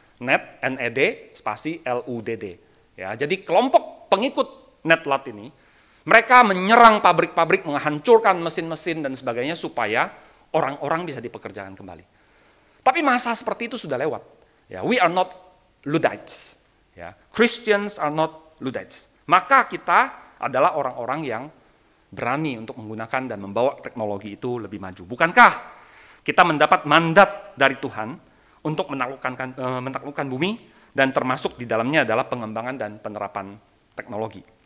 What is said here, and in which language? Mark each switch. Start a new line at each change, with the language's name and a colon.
Indonesian: Ned, N-E-D, spasi L-U-D-D. Ya, jadi kelompok pengikut Ned Ludd ini, mereka menyerang pabrik-pabrik, menghancurkan mesin-mesin dan sebagainya supaya orang-orang bisa dipekerjakan kembali. Tapi masa seperti itu sudah lewat.
English: Ya, we are not Luddites. Ya, Christians are not Luddites.
Indonesian: Maka kita adalah orang-orang yang berani untuk menggunakan dan membawa teknologi itu lebih maju. Bukankah kita mendapat mandat dari Tuhan untuk menaklukkan bumi dan termasuk di dalamnya adalah pengembangan dan penerapan teknologi.